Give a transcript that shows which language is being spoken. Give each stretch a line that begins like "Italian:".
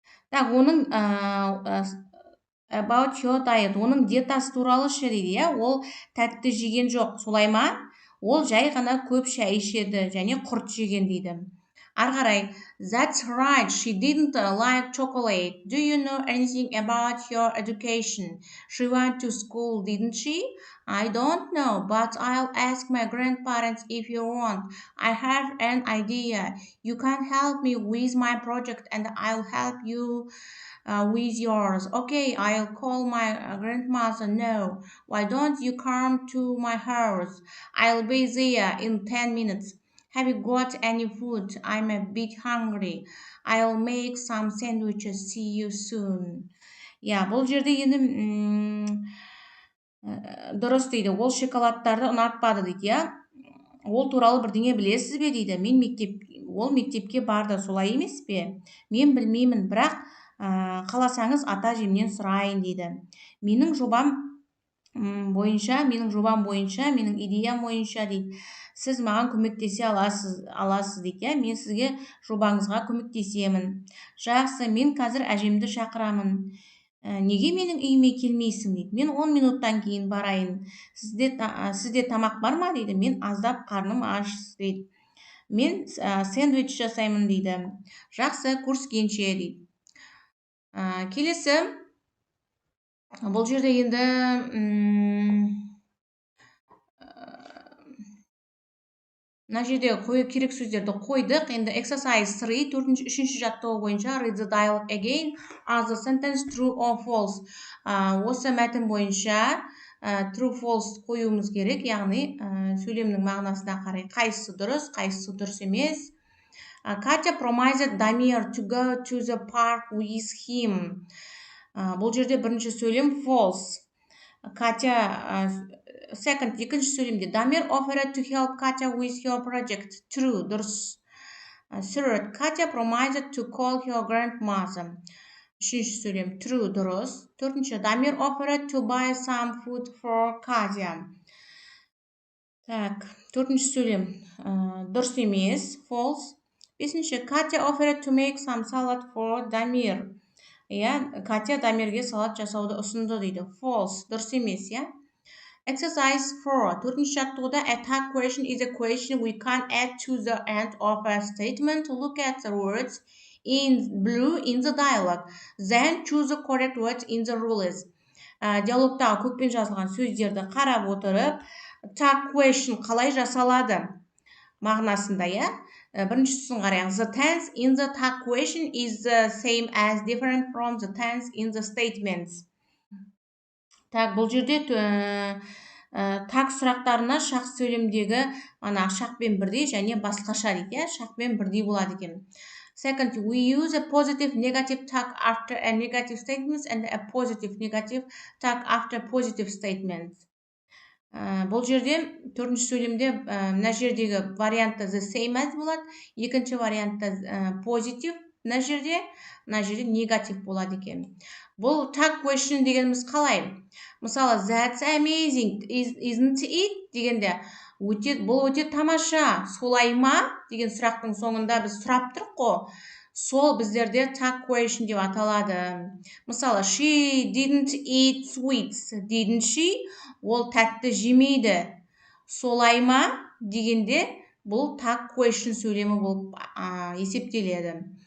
Kazakh: Так, оның
English: about your diet,
Kazakh: оның диетасы туралы ше дейді, иә, ол тәтті жеген жоқ, солай ма? Ол жай ғана көп шай ішеді және құрт жеген дейді. Ары қарай,
English: that's right, she didn't like chocolate. Do you know anything about your education? She went to school, didn't she? I don't know, but I'll ask my grandparents if you want. I have an idea. You can help me with my project and I'll help you with yours. Okay, I'll call my grandmother. No, why don't you come to my house? I'll be there in 10 minutes. Have you got any food? I'm a bit hungry. I'll make some sandwiches. See you soon.
Kazakh: Ja, бұл жерде енді дұрыс дейді. Ол шоколадтарды ұнатпады дейді, иә. Ол туралы бірдеңе білесіз бе дейді. Ол мектепке барды, солай емес пе? Мен білмеймін, бірақ қаласаңыз ата әжемнен сұрайын дейді. Менің жобам бойынша, менің идеям бойынша дейді, сіз маған көмектесе аласыз дейді. Мен сізге жобаңызға көмектесемін. Жақсы, мен қазір әжемді шақырамын. Неге менің үйіме келмейсің дейді. Мен 10 минуттан кейін барайын. Сізде тамақ бар ма дейді. Мен аздап қарным аш дейді. Мен сэндвич жасаймын дейді. Жақсы, көріскенше дейді. Келесі, бұл жерде енді мына жерде қою керек сөздерді қойдық. Енді exercise 3, 3-ші жаттығу бойынша
English: read the dialogue again. Are the sentence true or false?
Kazakh: Осы мәтін бойынша
English: true false
Kazakh: қоюымыз керек, яғни сөйлемнің мағынасына қарай қайсысы дұрыс емес.
English: Katya promised Damir to go to the park with him.
Kazakh: Бұл жерде бірінші сөйлем false.
English: Katya second,
Kazakh: екінші сөйлемде
English: Damir offered to help Katya with her project. True,
Kazakh: дұрыс.
English: Third, Katya promised to call her grandmother.
Kazakh: Үшінші сөйлем true, дұрыс. Төртінші,
English: Damir offered to buy some food for Katya.
Kazakh: Так, төртінші сөйлем дұрыс емес,
English: false.
Kazakh: Бесінші,
English: Katya offered to make some salad for Damir.
Kazakh: Катя Дамирге салат жасауды ұсынды дейді.
English: False,
Kazakh: дұрыс емес, иә.
English: Exercise 4.
Kazakh: Төртінші жаттығуда
English: a tag question is a question we can add to the end of a statement. Look at the words in blue in the dialogue. Then choose the correct words in the rules.
Kazakh: Диалогтағы көкпен жазылған сөздерді қарап отырып, tag question қалай жасалады мағынасында, иә. Біріншісін қараңыз.
English: The tense in the tag question is the same as different from the tense in the statements.
Kazakh: Так, бұл жерде таг сұрақтарына шақ сөйлемдегі шақпен бірдей және басқаша дейді. Шақпен бірдей болады екен.
English: Second, we use a positive negative tag after a negative statement and a positive negative tag after positive statement.
Kazakh: Бұл жерде төртінші сөйлемде мына жердегі вариантта
English: the same as
Kazakh: болады, екінші вариантта positive, мына жерде негатив болады екен. Бұл tag question дегеніміз қалай?
English: Мысалы, that's amazing, isn't it?
Kazakh: Дегенде, бұл өте тамаша, солай ма? Деген сұрақтың соңында біз сұрап тұрық қой. Сол біздерде tag question деп аталады.
English: Мысалы, she didn't eat sweets, didn't she?
Kazakh: Ол тәтті жемейді. Солай ма? Дегенде бұл tag question сөйлемі болып есептеледі.